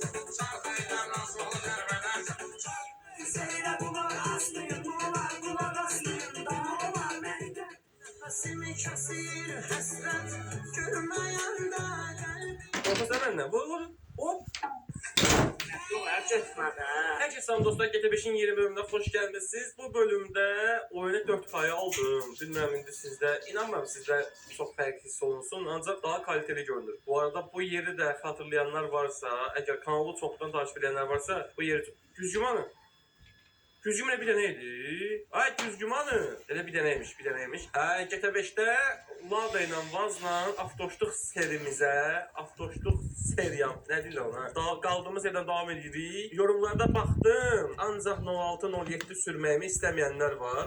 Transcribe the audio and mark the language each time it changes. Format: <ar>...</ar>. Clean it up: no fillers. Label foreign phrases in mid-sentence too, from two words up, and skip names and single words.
<tr>Profesör ne? Vur. Hop. Herkese selam dostlar, GT5'in yeni bölümüne hoş gelmişsiniz. Bu bölümde oyunu 4 paya aldım.</tr> <az>Bilmem indi sizdə, inanmam sizdə çok fərqli hiss olunsun,</az> <tr>ancak daha kaliteli görünür. Bu arada bu yeri de hatırlayanlar varsa, eğer kanalı çoktan takip edenler varsa, bu yeri Güzgümanı. Güzgümanı bir deneydi.</tr> <az>Ay Güzgümanı. Elə bir deneymiş. GT5'te Lada ilə Vazla avtoşluq serimizə, avtoşluq seriyam, nə deyirlər ona? Daha qaldığımız yerdən davam edirik. Yorumlarda baxdım, ancaq 06-07 sürməyimi istəməyənlər var.</az>